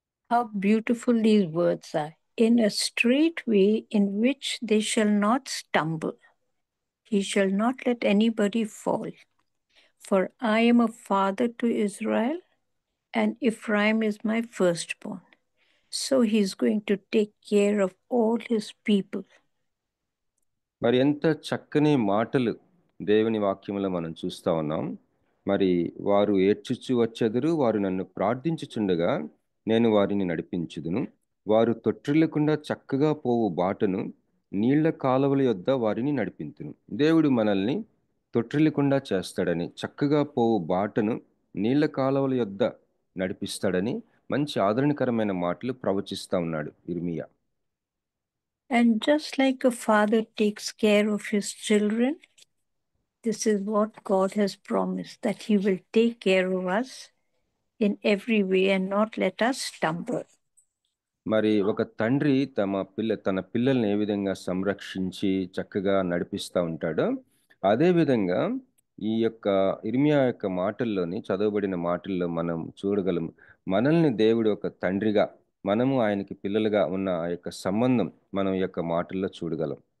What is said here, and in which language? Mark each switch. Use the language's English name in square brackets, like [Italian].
[English] How beautiful these words are. In a straight way in which they shall not stumble. He shall not let anybody fall. For I am a father to Israel, and Ephraim is my firstborn. So he is going to take care of all his people. [Telugu] మరి ఎంత చక్కని మాటలు దేవుని వాక్యంలో మనం చూస్తా ఉన్నాం. మరి వారు ఏడ్చుచు వచ్చెదరు, వారు నన్ను ప్రార్థించుచుండగా నేను వారిని నడిపించుదును. వారు తొట్టిల్లకుండా చక్కగా పోవు బాటను, నీళ్ల కాలువల యొద్ద వారిని నడిపింతును. దేవుడు మనల్ని తొట్టిల్లకుండా చేస్తాడని, చక్కగా పోవు బాటను నీళ్ల కాలువల యొద్ద నడిపిస్తాడని మంచి ఆదరణకరమైన మాటలు ప్రవచిస్తా ఉన్నాడు ఇర్మియా. [English] And just like a father takes care of his children, this is what God has promised, that he will take care of us in every way and not let us stumble. [Telugu] మరి ఒక తండ్రి తన పిల్లల్ని ఏ విధంగా సంరక్షించి చక్కగా నడిపిస్తూ ఉంటాడో, అదే విధంగా ఈ యొక్క ఇర్మియా యొక్క మాటల్లోని చదవబడిన మాటల్లో మనం చూడగలం. మనల్ని దేవుడు ఒక తండ్రిగా, మనము ఆయనకి పిల్లలుగా ఉన్న ఆ యొక్క సంబంధం మనం ఈ యొక్క మాటల్లో చూడగలం.